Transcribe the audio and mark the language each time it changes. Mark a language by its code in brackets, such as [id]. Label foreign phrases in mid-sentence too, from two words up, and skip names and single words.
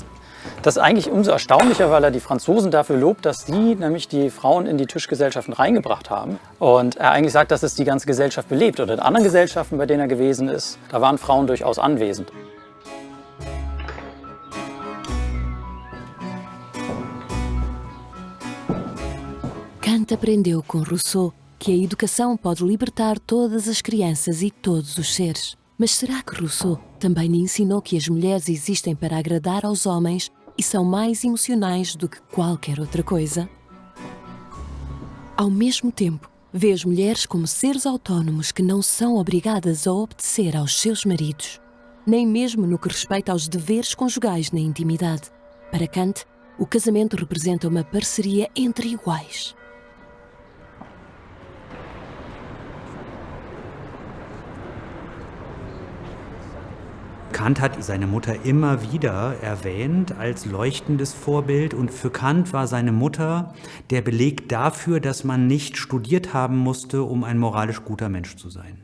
[de] Das ist eigentlich umso erstaunlicher, weil er die Franzosen dafür lobt, dass sie nämlich die Frauen in die Tischgesellschaften reingebracht haben. Und er eigentlich sagt, dass es die ganze Gesellschaft belebt. Oder in anderen Gesellschaften, bei denen er gewesen ist, da waren Frauen durchaus anwesend. [pt] Kant aprendeu com Rousseau que a educação pode libertar todas as crianças e todos os seres. Mas será que Rousseau também lhe ensinou que as mulheres existem para agradar aos homens e são mais emocionais do que qualquer outra coisa? Ao mesmo tempo, vê as mulheres como seres autónomos que não são obrigadas a obedecer aos seus maridos, nem mesmo no que respeita aos deveres conjugais na intimidade. Para Kant, o casamento representa uma parceria entre iguais. [de] Kant hat seine Mutter immer wieder erwähnt als leuchtendes Vorbild und für Kant war seine Mutter der Beleg dafür, dass man nicht studiert haben musste, um ein moralisch guter Mensch zu sein.